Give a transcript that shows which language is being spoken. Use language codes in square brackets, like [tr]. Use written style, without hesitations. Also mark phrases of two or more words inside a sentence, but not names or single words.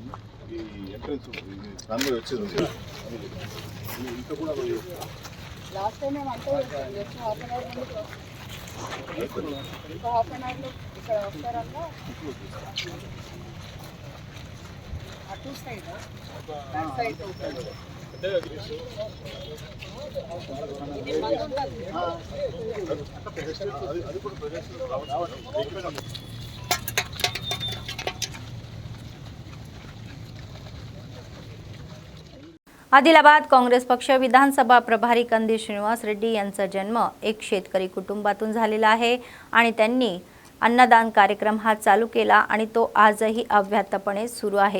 [te] ఈ ఎంట్రన్స్ దాని మీద వచ్చేది ఇంకా కూడా [en] last time [te] మేము అంతా [en] half an hour [te] ఇంకా హాఫ్ అన్ అవర్లో ఇక్కడ వస్తారన్నా అటు సైడ్ [en] back side [te] అది కూడా ప్రజెక్ట్ రావాలి. [mr] आदिलाबाद काँग्रेस पक्ष विधानसभा प्रभारी कंदील श्रीनिवास रेड्डी यांचा जन्म एक शेतकरी कुटुंबातून झालेला आहे आणि त्यांनी अन्नदान कार्यक्रम हा चालू केला आणि तो आजही अव्याहतपणे सुरू आहे.